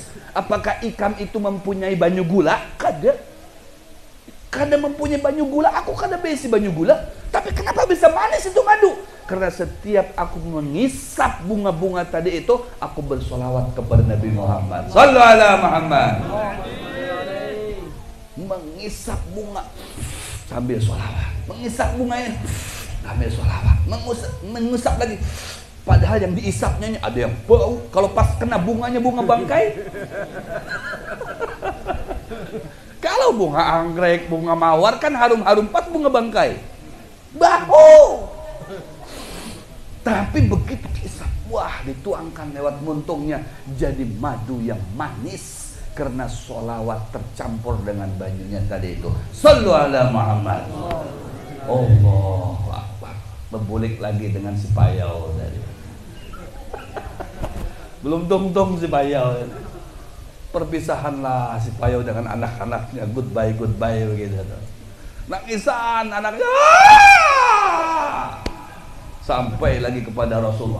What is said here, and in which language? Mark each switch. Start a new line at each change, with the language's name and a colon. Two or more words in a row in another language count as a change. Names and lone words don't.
Indonesian: Apakah ikam itu mempunyai banyu gula? Kada mempunyai banyu gula, aku kada besi banyu gula. Tapi kenapa bisa manis itu madu? Karena setiap aku mengisap bunga-bunga tadi itu, aku bersolawat kepada Nabi Muhammad.
Arabic: صلوا على محمد.
Indonesian: Mengisap bunga sambil solawat, mengisap bunganya sambil solawat, mengusap lagi. Padahal yang diisapnya ada yang bau. Kalau pas kena bunganya bunga bangkai. Kalau bunga anggrek, bunga mawar kan harum-harum, pas bunga bangkai bau. Tapi begitu diisap, wah, dituangkan lewat muntungnya jadi madu yang manis karena solawat tercampur dengan banyunya tadi itu.
Arabic: صلوا على محمد. الله أكبر.
Indonesian: Berbulik lagi dengan si payau tadi. Belum tung-tung si payau. Perpisahanlah si payau dengan anak-anaknya, goodbye begitu. Nangisan anaknya. Sampai lagi kepada Rasulullah.